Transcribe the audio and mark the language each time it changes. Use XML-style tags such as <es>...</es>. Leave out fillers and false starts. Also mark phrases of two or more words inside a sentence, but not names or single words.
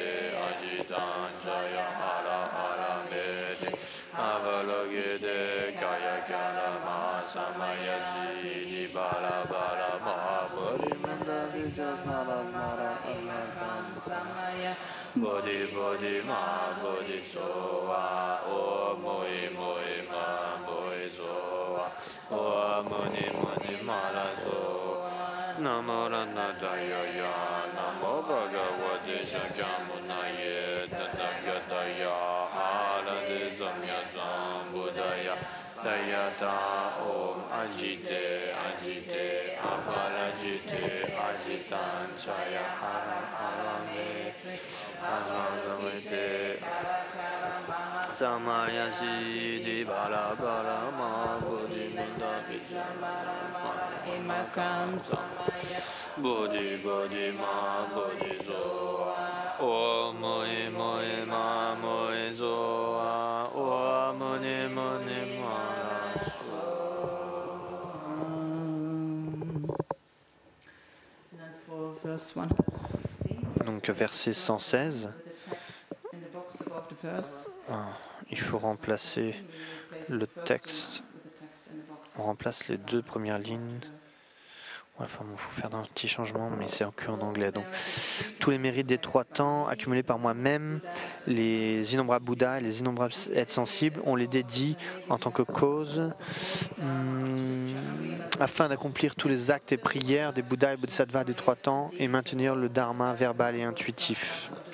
<sa>ajitan saya hara hara mete avalogite kaya kala mahasamaya siddhi bala bala mahabodhi manda vijat mara mara anmakam samaya bodhi bodhi mahabodhi soha o moi moi mahabodhi soha o muni muni mara soha namo ranataya namo bhagavate shakyamunaye tathagata arate samyak sambuddhaya tayata om ajite ajite aparajite ajitan saya hara hara mete avalogite samaya siddhi bala bala mahabodhi menda vijat Imakam samaya bodhi bodhi mahabodhi soha o moi moi mahamoi soha o muni muni mara</sa> <en>And for verse 116,</en> <fr>Donc verset 116,</fr> <en>with the text in the box above the verse,</en> <fr>il faut remplacer le texte,</fr> <en>with the text in the box.</en> <fr>on remplace les deux premières lignes. Ouais, enfin, il faut faire un petit changement, mais c'est que en anglais. Donc, tous les mérites des 3 temps accumulés par moi-même, les innombrables Bouddhas et les innombrables êtres sensibles, on les dédie en tant que cause, afin d'accomplir tous les actes et prières des Bouddhas et Bodhisattvas des 3 temps et maintenir le dharma verbal et intuitif.</fr>